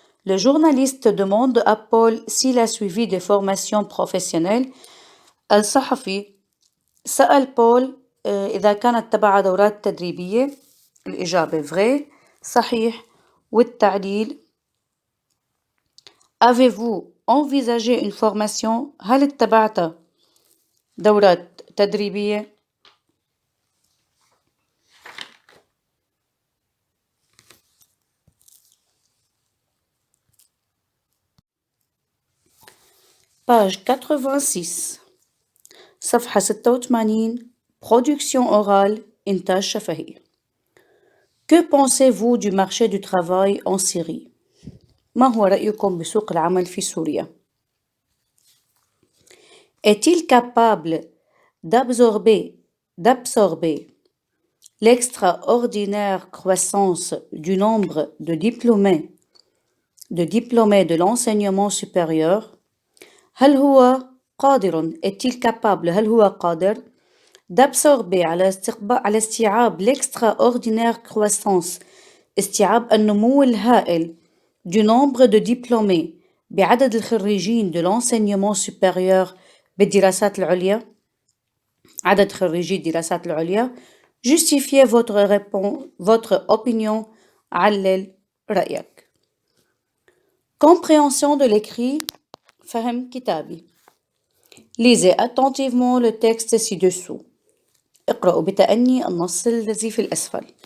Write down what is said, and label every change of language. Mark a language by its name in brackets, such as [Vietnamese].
[French] Le journaliste demande à Paul s'il a suivi des formations professionnelles. [Arabic] الصحفي سأل بول إذا كانت تبع دورات تدريبية. الإجابة vrai صحيح. والتعليل [French] Avez-vous envisagé une formation؟ [Arabic] هل اتبعت دورات تدريبية؟ page 86 صفحة 86 [French] Production orale [Arabic] إنتاج شفهي. [French] Que pensez-vous du marché du travail en Syrie؟ [Arabic] ما هو رأيكم بسوق العمل في سوريا؟ [French] Est-il capable d'absorber l'extraordinaire croissance du nombre de diplômés de l'enseignement supérieur؟ [Arabic] هل هو قادر [French] est-il capable [Arabic] هل هو قادر d'absorber على استيعاب [French] l'extraordinaire croissance [Arabic] استيعاب النمو الهائل [French] du nombre de diplômés [Arabic] بعدد الخريجين [French] de l'enseignement supérieur [Arabic] بالدراسات العليا عدد خريجي الدراسات العليا. [French] Justifiez votre opinion. [Arabic] علل رأيك. [French] Compréhension de l'écrit. [Arabic] فهم كتابي. [French] Lisez attentivement le texte ci-dessous. [Arabic] اقرأوا بتأني النص الذي في الأسفل.